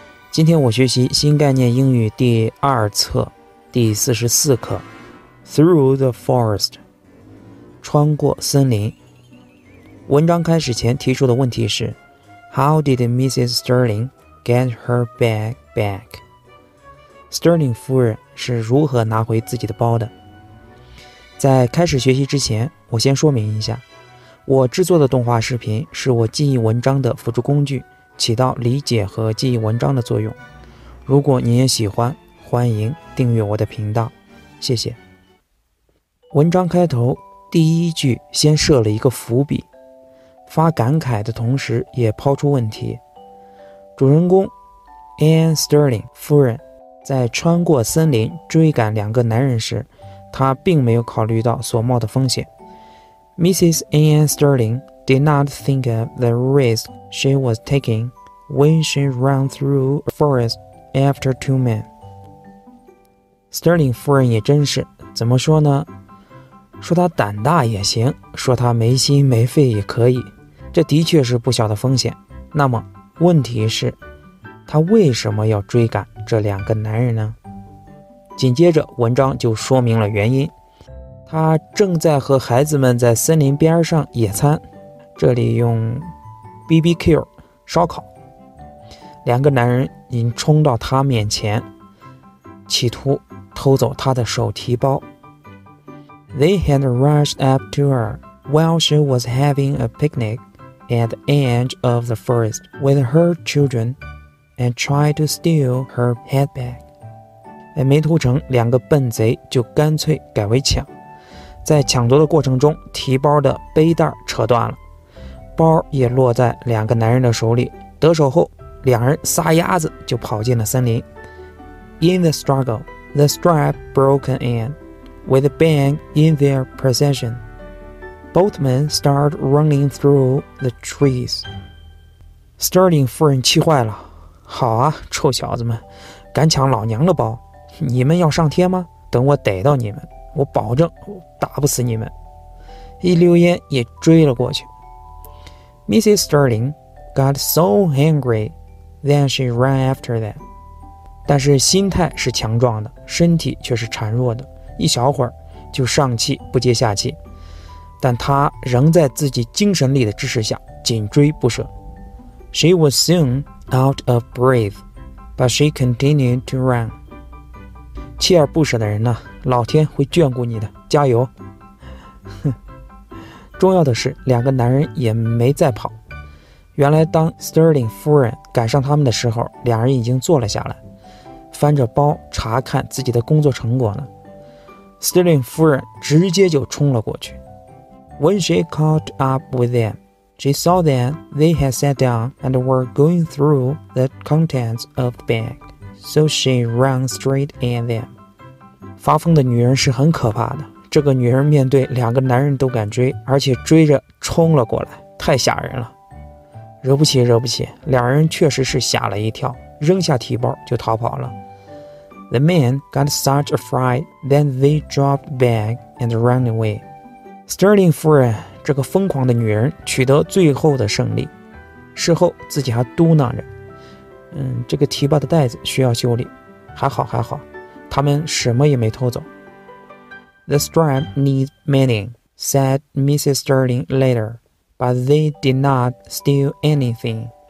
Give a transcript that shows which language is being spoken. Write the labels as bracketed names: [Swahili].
[Chinese] 今天我学习新概念英语第2册第44课 [English] Through the Forest [Chinese] 穿过森林。文章开始前提出的问题是 [English] How did Mrs. Sterling get her bag back? [Chinese] Sterling 夫人是如何拿回自己的包的？在开始学习之前，我先说明一下，我制作的动画视频是我记忆文章的辅助工具，起到理解和记忆文章的作用。如果你也喜欢，欢迎订阅我的频道，谢谢。文章开头第一句先设了一个伏笔，发感慨的同时也抛出问题。主人公 Anne Sterling 夫人在穿过森林追赶2个男人时，她并没有考虑到所冒的风险。 [English] Mrs. Anne Sterling did not think of the risk she was taking when she ran through a forest after 2 men. [Chinese] Sterling 夫人也真是，怎么说呢？说她胆大也行，说她没心没肺也可以，这的确是不小的风险。那么问题是，她为什么要追赶这2个男人呢？紧接着文章就说明了原因。他正在和孩子们在森林边上野餐，这里用 BBQ 烧烤。 2个男人已经冲到他面前，企图偷走他的手提包。 [English] They had rushed up to her while she was having a picnic at the edge of the forest with her children and tried to steal her handbag. [Chinese] 没图成，2个笨贼就干脆改为抢。在抢夺的过程中，提包的背带扯断了，包也落在2个男人的手里。得手后，2人撒丫子就跑进了森林。 [English] In the struggle, the strap broke and, with the bag in their possession, both men started running through the trees. [Chinese] Sterling 夫人气坏了，好啊，臭小子们，敢抢老娘的包，你们要上天吗？等我逮到你们，我保证打不死你们。一溜烟也追了过去。Mrs. [English] Sterling got so angry that she ran after them. [Chinese] 但是心态是强壮的，身体却是孱弱的，一小会儿就上气不接下气。但她仍在自己精神力的支持下紧追不舍。 [English] She was soon out of breath, but she continued to run. [Chinese] 锲而不舍的人呢，老天会眷顾你的，加油！重要的是，2个男人也没再跑。原来当 Sterling 夫人赶上他们的时候，2人已经坐了下来，翻着包查看自己的工作成果呢。 Sterling 夫人直接就冲了过去。 [English] When she caught up with them, she saw that they had sat down and were going through the contents of the bag, so she ran straight at them. [Chinese] 发疯的女人是很可怕的，这个女人面对2个男人都敢追，而且追着冲了过来，太吓人了。惹不起惹不起，2人确实是吓了一跳，扔下提包就逃跑了。 [English] The men got such a fright that they dropped the bag and ran away. [Chinese] Sterling 夫人这个疯狂的女人取得最后的胜利，事后自己还嘟囔着，这个提包的带子需要修理，还好，他们什么也没偷走。 [English] The strap needs mending, said Mrs. Sterling later, but they did not steal anything.